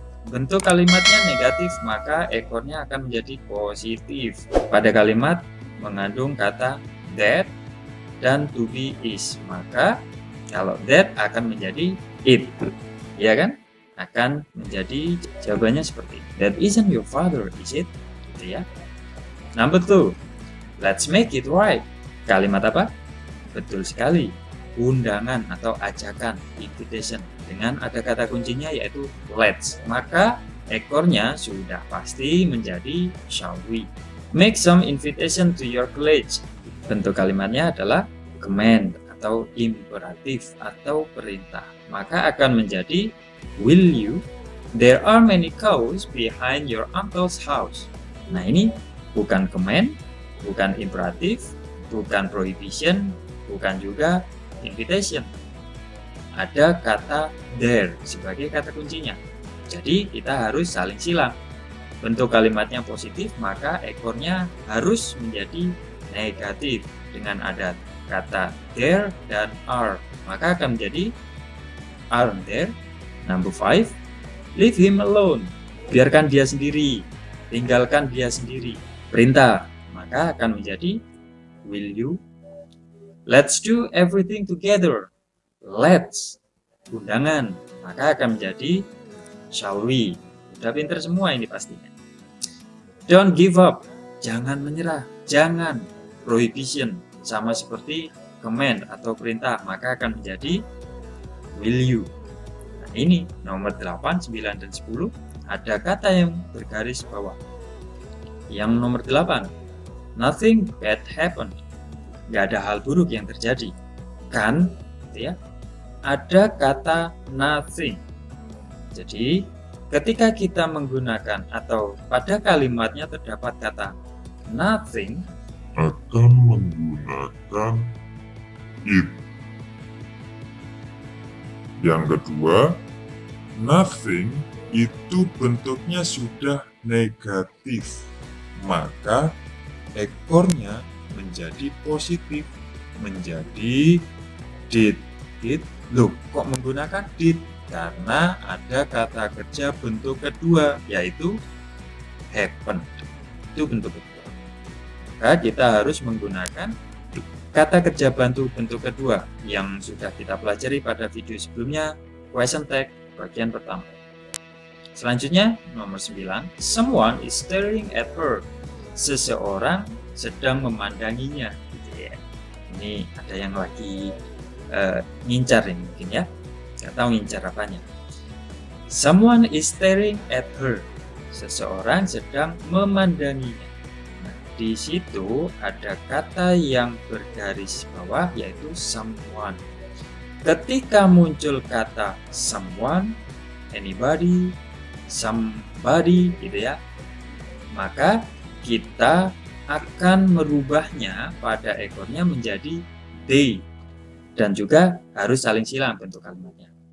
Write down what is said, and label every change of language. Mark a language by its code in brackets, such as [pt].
[id] Bentuk kalimatnya negatif, maka ekornya akan menjadi positif. Pada kalimat mengandung kata that dan to be is, maka kalau that akan menjadi it, ya kan? Akan menjadi jawabannya seperti itu. [en] That isn't your father, is it? [id] Gitu ya. [en] Number 2, let's make it right. [id] Kalimat apa? Betul sekali, undangan atau ajakan, invitation, dengan ada kata kuncinya yaitu let's, maka ekornya sudah pasti menjadi shall we. [en] Make some invitation to your college. [id] Bentuk kalimatnya adalah command atau imperatif atau perintah, maka akan menjadi will you. [en] There are many cows behind your uncle's house. [id] Nah ini bukan command, bukan imperatif, bukan prohibition, bukan juga invitation. Ada kata there sebagai kata kuncinya. Jadi kita harus saling silang. Bentuk kalimatnya positif, maka ekornya harus menjadi negatif dengan ada kata there dan are, maka akan menjadi aren't there. [en] Number 5, leave him alone. [id] Biarkan dia sendiri, tinggalkan dia sendiri. Perintah, maka akan menjadi will you. [en] Let's do everything together. [id] Let's, undangan, maka akan menjadi shall we. Udah pinter semua ini pastinya. [en] Don't give up, [id] jangan menyerah, jangan. Prohibition, sama seperti command atau perintah, maka akan menjadi will you. Nah, Ini nomor 8, 9, dan 10 ada kata yang bergaris bawah. Yang nomor 8, [en] nothing bad happened. [id] Nggak ada hal buruk yang terjadi. Kan, gitu ya, ada kata nothing. Jadi, ketika kita menggunakan atau pada kalimatnya terdapat kata nothing, akan menggunakan it. Yang kedua, nothing itu bentuknya sudah negatif, maka ekornya menjadi positif, menjadi did. Loh, kok menggunakan did? Karena ada kata kerja bentuk kedua, yaitu happened. Itu bentuk kedua. Maka kita harus menggunakan kata kerja bantu bentuk kedua yang sudah kita pelajari pada video sebelumnya, question tag bagian pertama. Selanjutnya, nomor 9, [en] someone is staring at her. [id] Seseorang sedang memandanginya. Ini ada yang lagi ngincar ini mungkin ya. Nggak tahu ngincar apanya. [en] Someone is staring at her. [id] Seseorang sedang memandanginya. Nah, di situ ada kata yang bergaris bawah yaitu someone. Ketika muncul kata someone, anybody, somebody gitu ya, maka kita akan merubahnya pada ekornya menjadi they, dan juga harus saling silang bentuk kalimatnya.